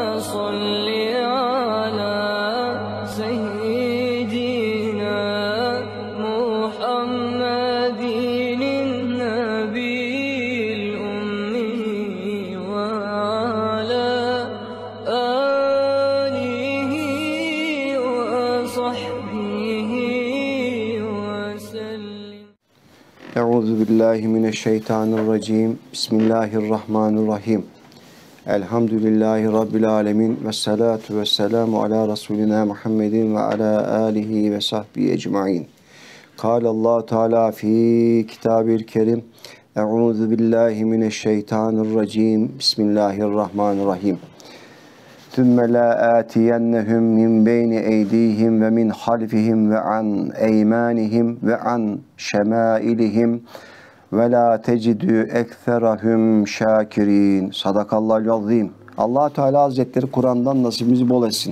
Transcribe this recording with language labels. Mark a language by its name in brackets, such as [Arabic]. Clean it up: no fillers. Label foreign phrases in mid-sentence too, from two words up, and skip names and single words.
[Arabic] صل على سيدنا محمد النبي الأمي وعلى آله وصحبه وسلم. أعوذ بالله من الشيطان الرجيم. بسم الله الرحمن الرحيم. الحمد لله رب العالمين. والصلاة والسلام على رسولنا محمد وعلى آله وصحبه أجمعين. قال الله تعالى في الكتاب الكريم. أعوذ بالله من الشيطان الرجيم. بسم الله الرحمن الرحيم. ثم لآتينهم من بين أيديهم ومن خلفهم وعن أيمانهم وعن شمائلهم ولا تجد أكثرهم شاكرين. صدق الله العظيم. [Turkish] Allah Teala Hazretleri Kur'an'dan nasibimizi bol etsin.